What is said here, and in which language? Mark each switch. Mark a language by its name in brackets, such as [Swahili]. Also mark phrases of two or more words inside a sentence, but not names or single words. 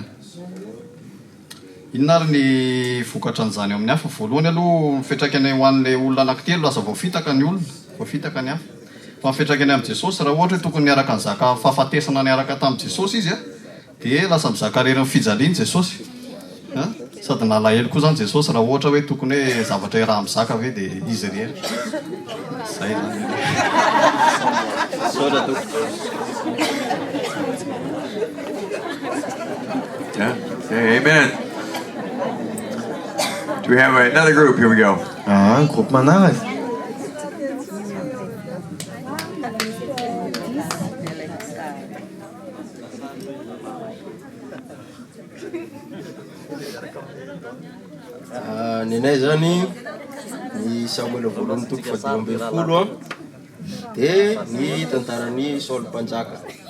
[Malagasy] Inona ary ny vokatra an'izany amin'ny hafa voalohany aloha fiatraikany ho an'ilay olona anankitelo lasa voafitaka ny olona voafitaka ny hafa fa fiatraikany amin'ny Jesosy raha ohatra hoe tokony niaraka nizaka fahafatesana niaraka tamin'i Jesosy izy dia lasa mizaka rery ny fijaliany Jesosy sady nalahelo koa zany Jesosy raha ohatra hoe tokony hoe zavatra raha mizaka ve dia izy rery zay [English] Okay, amen. Do we have another group? Here we go. [Malagasy] Groupe manaraka. Nenay zany ny Samuel voalohany toko 12 dia ny tantaran'ny Saul mpanjaka.